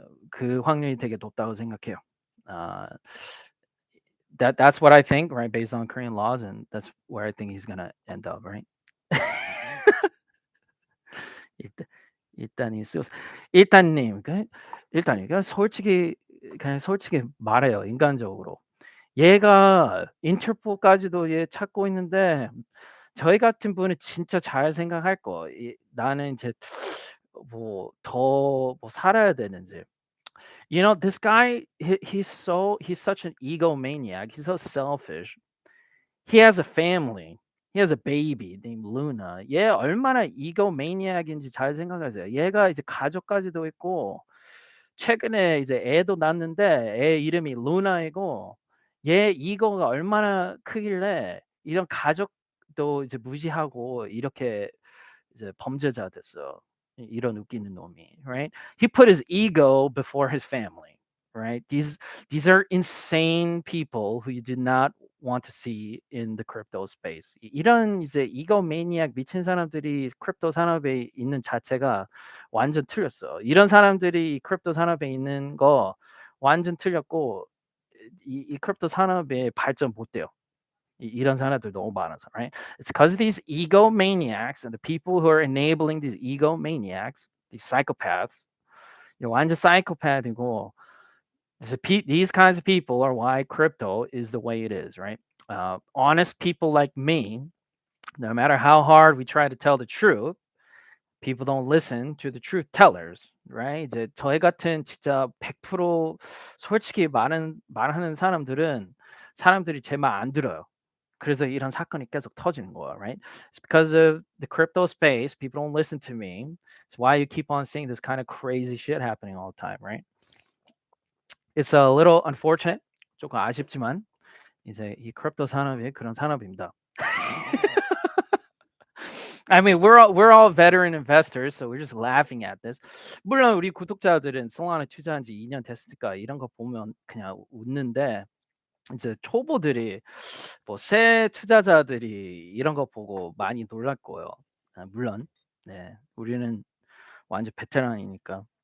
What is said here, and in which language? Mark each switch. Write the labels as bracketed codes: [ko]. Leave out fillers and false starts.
[ko] 그 확률이 되게 높다고 생각해요. [en] Uh, that's what I think, right? Based on Korean laws, and that's where I think he's gonna end up, right? [ko] 일단 일단이 쏘 일단님 일단 이거 솔직히 말해요, 인간적으로. 얘가 인터폴까지도 얘 찾고 있는데 저희 같은 분은 진짜 잘 생각할 거. 나는 이제 뭐 더 뭐 살아야 되는지. [en] You know, this guy, he's such an egomaniac. He's so selfish. He has a family. He has a baby named Luna. [ko] 얘 얼마나 egomaniac인지 잘 생각하세요. 얘가 이제 가족까지도 있고 최근에 이제 애도 낳았는데 애 이름이 루나이고 얘 이거가 얼마나 크길래 이런 가족도 이제 무시하고 이렇게 이제 범죄자 됐어. 이런 웃기는 놈이, right? [en] He put his ego before his family, right? These are insane people who you do not want to see in the crypto space. [ko] 이런 이제 이거 매니악 미친 사람들이 크립토 산업에 있는 자체가 완전 틀렸어. 이런 사람들이 크립토 산업에 있는 거 완전 틀렸고 이 크립토 산업에 발전 못 돼요. 이런 사람들 너무 많아서, right? [en] It's because of these egomaniacs and the people who are enabling these egomaniacs, these psychopaths. [ko] 완전 psychopath이고 [en] these kinds of people are why crypto is the way it is, right? Honest people like me, no matter how hard we try to tell the truth, people don't listen to the truth tellers, right? [ko] 이제 저희 같은 진짜 100% 솔직히 말하는 사람들이 제 말 안 들어요. 그래서 이런 사건이 계속 터지는 거야, right? [en] It's because of the crypto space. People don't listen to me. It's why you keep on seeing this kind of crazy shit happening all the time, right? It's a little unfortunate. [ko] 조금 아쉽지만 이제 이 크립토 산업이 그런 산업입니다. [en] I mean, we're all veteran investors, so we're just laughing at this. [ko] 물론 우리 구독자들은 솔라나 투자한 지 2년 됐으니까 이런 거 보면 그냥 웃는데 이제 초보들이 뭐 새 투자자들이 이런 거 보고 많이 놀랄 거예요. 물론 네, 우리는 완전 베테랑이니까.